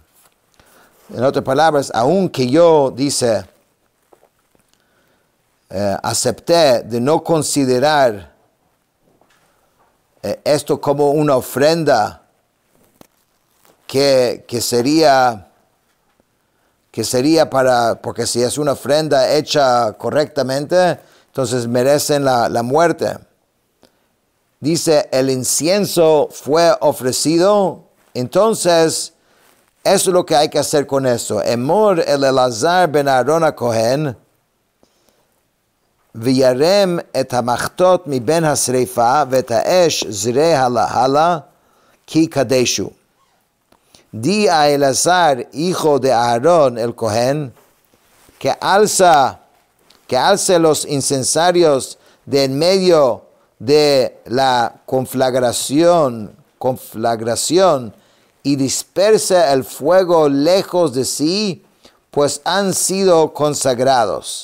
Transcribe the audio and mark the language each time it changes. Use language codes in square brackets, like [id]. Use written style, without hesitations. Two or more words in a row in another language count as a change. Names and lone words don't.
[es] en otras palabras, aunque yo, dice, acepté de no considerar esto como una ofrenda que sería para, porque si es una ofrenda hecha correctamente, entonces merecen la muerte. Dice, el incienso fue ofrecido, entonces eso es lo que hay que hacer con eso. [he] אמור אל אלעזר בן אהרן הכהן, וירם את המחטות מבין השריפה ואת האש זרי הלה כי קדשו. [es] Di a Elazar, hijo de Aarón el Cohen, que alce los incensarios de en medio de la conflagración y disperse el fuego lejos de sí, pues han sido consagrados.